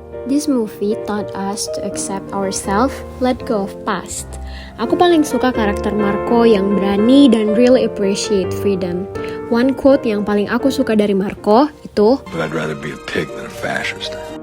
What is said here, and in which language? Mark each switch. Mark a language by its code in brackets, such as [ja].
[en] This movie taught us to accept ourselves, let go of past. [id] Aku paling suka karakter Marco yang berani dan [en] really appreciate freedom. One quote [id] yang paling aku suka dari Marco itu, [en] I'd rather be a pig than a fascist.